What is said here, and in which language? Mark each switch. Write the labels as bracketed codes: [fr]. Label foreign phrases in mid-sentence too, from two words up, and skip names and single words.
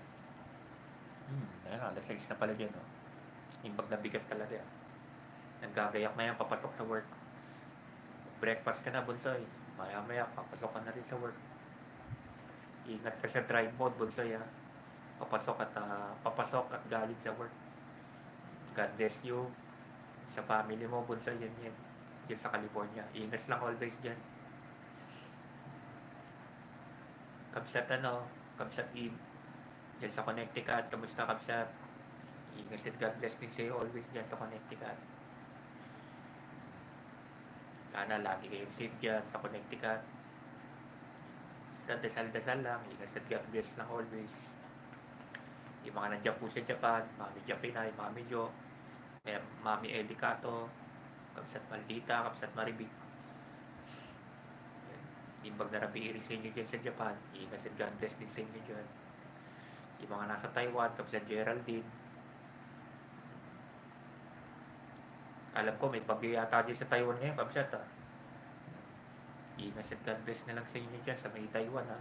[tl] Ayan, alas 6 na pala dyan, no? Yung pagdabigat talaga. Naggagayak na yan, papasok sa work. Breakfast ka na, Bunsoy. Maya-maya, papasok ka na rin sa work. Ingat ka sa [en] drive mode, [tl] Bunsoy, ha. Papasok at galing sa work. [en] God bless you. [tl] Sa family mo, Bunsoy, yan. Diyan sa California. Ingat lang always dyan. Kabsat Kabsat Eve. Diyan sa Connecticut. Kamusta, Kabsat? Ingat at [en] God bless [tl] din sa'yo always dyan sa Connecticut. Sana lagi kayong safe dyan sa Connecticut. Dasal-dasal lang. Ingat at [en] God bless [tl] lang always. Yung mga nandiyan po sa Japan, Mami Japinay, Mami Jo, Mami Elicato, Kabsat Maldita, Kabsat Maribig. Yung pag narabiiri sa inyo dyan sa Japan, ingat at [en] God bless [tl] din sa inyo dyan. Yung mga nasa Taiwan, Kabsat Geraldine. Alam ko may bagyo yata dyan sa Taiwan ngayon, Kabsat, ha. Ingat at [en] God bless [tl] na lang sa inyo dyan sa may Taiwan, ha.